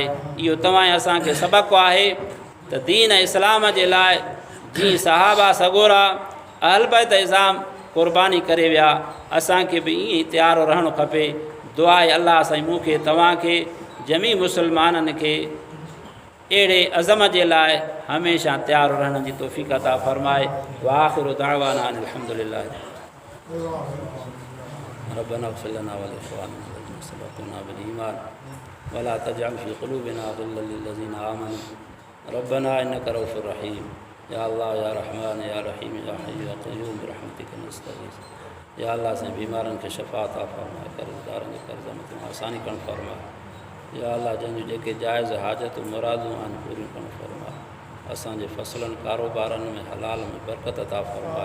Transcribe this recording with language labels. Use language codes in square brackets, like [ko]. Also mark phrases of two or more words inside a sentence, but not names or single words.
[sd] इहो तव्हां असांखे सबक़ु आहे त दीन इस्लाम जे लाइ जीअं सहाबा सगोरा अहल बैत इज़ाम क़ुर्बानी करे विया, असांखे बि ईअं तयारु रहणु खपे। दुआ आहे अल्लाह साईं मूंखे तव्हांखे जमी मुसलमाननि खे अहिड़े अज़म जे लाइ हमेशह तयारु रहण जी तौफ़ीक़ अता फ़रमाए। [ar] وآخر دعوانا الحمد لله ربنا اغفر لنا ولإخواننا الذين سبقونا بالإيمان ولا تجعل في قلوبنا غلا للذين آمنوا ربنا إنك رءوف رحيم. يا الله يا رحمن يا رحيم يا حي يا قيوم برحمتك نستغيث. يا الله [sd] से बीमारनि खे शफ़ा अता फ़रमाए, कर्ज़दारनि जे कर्ज़ में तूं आसानी करणु फ़रमाए। [ar] يا الله [sd] जंहिंजूं जेके जाइज़ हाजतूं मुरादूं आहिनि पूरियूं करणु फ़रमाए। असांजे फ़सलनि कारोबारनि में हलाल में बरकत अता फ़रमाए।